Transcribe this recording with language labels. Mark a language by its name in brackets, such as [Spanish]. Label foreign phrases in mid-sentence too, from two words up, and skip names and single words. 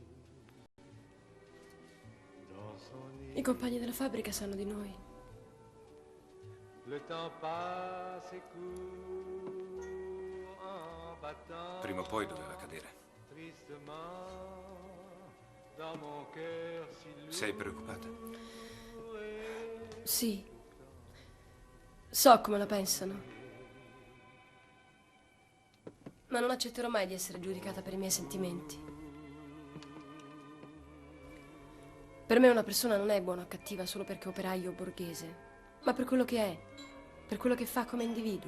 [French] dans son nid. [Italian] I compagni della fabbrica sanno di noi. [French] Le temps passe et court en battant [Italian] Prima o poi doveva cadere. [French] tristement dans mon cœur si lourd. [Italian] Sei preoccupata? Sì. So come la pensano. Ma non accetterò mai di essere giudicata per i miei sentimenti. Per me una persona non è buona o cattiva solo perché è operaio o borghese, ma per quello che è, per quello che fa come individuo.